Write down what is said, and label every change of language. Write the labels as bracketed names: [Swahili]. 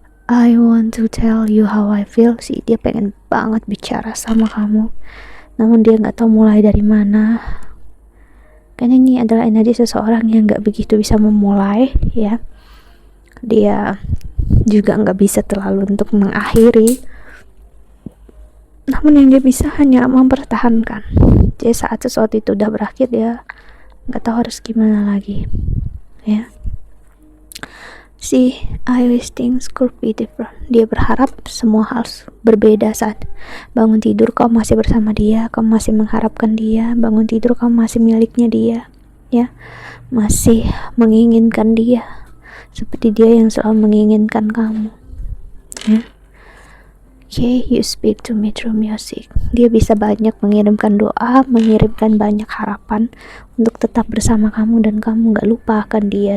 [English] I want to tell you how I feel. [Indonesian] Sih, dia pengen banget bicara sama kamu, namun dia nggak tahu mulai dari mana. Karena ini adalah energi seseorang yang nggak begitu bisa memulai, ya. Dia juga nggak bisa terlalu untuk mengakhiri, namun yang dia bisa hanya mempertahankan. Jadi saat sesuatu itu udah berakhir, dia nggak tahu harus gimana lagi, ya. [English] See, I wish things could be different. [Indonesian] Dia berharap semua hal berbeda saat bangun tidur kau masih bersama dia, kau masih mengharapkan dia. Bangun tidur kau masih miliknya dia, ya, masih menginginkan dia seperti dia yang selalu menginginkan kamu, ya. [English] Okay, you speak to me through music. [Indonesian] Dia bisa banyak mengirimkan doa, mengirimkan banyak harapan untuk tetap bersama kamu, dan kamu gak lupakan dia.